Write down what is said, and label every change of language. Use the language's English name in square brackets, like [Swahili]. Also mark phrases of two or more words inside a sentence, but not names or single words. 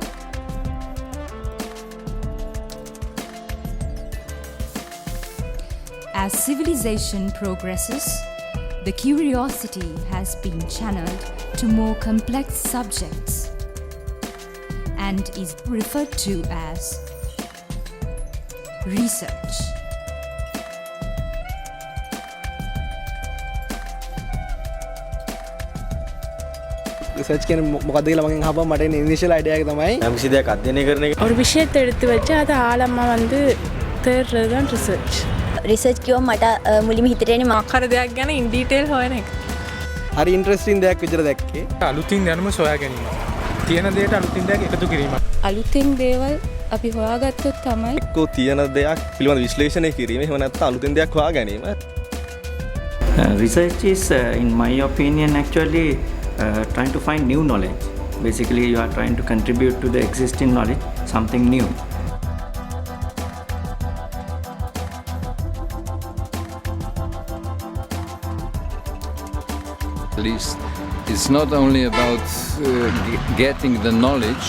[English] As civilization progresses, the curiosity has been channeled to more complex subjects and is referred to as research. [Sinhala] රිසර්ච් කියන්නේ මොකක්ද කියලා මගෙන් අහපුවම මට එන [English] initial idea [Sinhala] එක තමයි යම් කිසි දෙයක් අධ්‍යයනය කරන එක. [Tamil] ஒரு விஷயத்தை எடுத்து வச்சு அதை ஆழமாக வந்து தேடுறது தான் ரிசர்ச். [Sinhala] රිසර්ච් කිව්වම මට මුලින්ම හිතට එන්නේ අකර දෙයක් ගැන [English] in detail [Sinhala] හොයන එක. හරි ඉන්ටරෙස්ටිං දෙයක් විතර දැක්කේ. අලුතින් දැනුම සොයා ගැනීම. තියෙන දෙයට අලුතින් දෙයක් එකතු කිරීම. අලුතින් දේවල් අපි හොයාගත්තොත් තමයි එක්කෝ තියෙන දෙයක් පිළිබඳ විශ්ලේෂණය කිරීම, එහෙම නැත්නම් අලුතින් දෙයක් හොයා ගැනීම. [English] Research is, in my opinion, actually trying to find new knowledge. Basically, you are trying to contribute to the existing knowledge, something new. At least it's not only about getting the knowledge.